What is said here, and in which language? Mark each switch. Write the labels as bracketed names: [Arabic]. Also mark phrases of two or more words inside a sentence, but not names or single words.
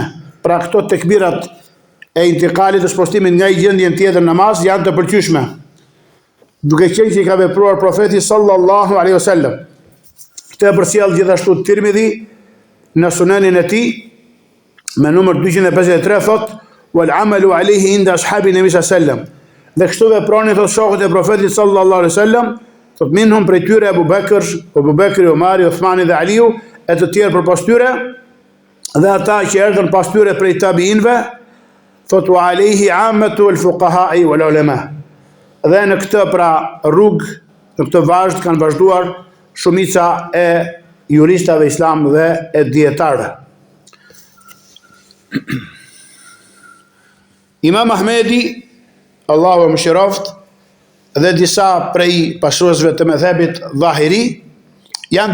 [Albanian] Pra këto tekbirat e intiqalit të spostimit nga një gjendje tjetër namaz janë të pëlqyeshme, duke qenë që i ka vepruar profeti [Arabic] صلى الله عليه وسلم. [Albanian] Këtë e përcjell gjithashtu Tirmidhi në sunenin e tij me numër 253 thot: [Arabic] "والعمل عليه عند أصحاب النبي صلى الله عليه وسلم." [Albanian] Dhe kështu veproni thot shokët e profetit [Arabic] صلى الله عليه وسلم, [Albanian] thot minhum prej tyre Abu Bekri, Omari, Uthmani dhe Aliu, e të tjerë përpas tyre, dhe ata që erdhën pas tyre prej tabiinëve, thot [Arabic] وعليه عامة الفقهاء والعلماء. [Albanian] Dhe në këtë pra rrugë, në këtë vazhd kanë vazhduar shumica e juristave islam dhe e dietarëve. Imam Ahmedi, Allahu e mëshiroft, dhe disa prej pasuesve të mëdhebit dhahiri janë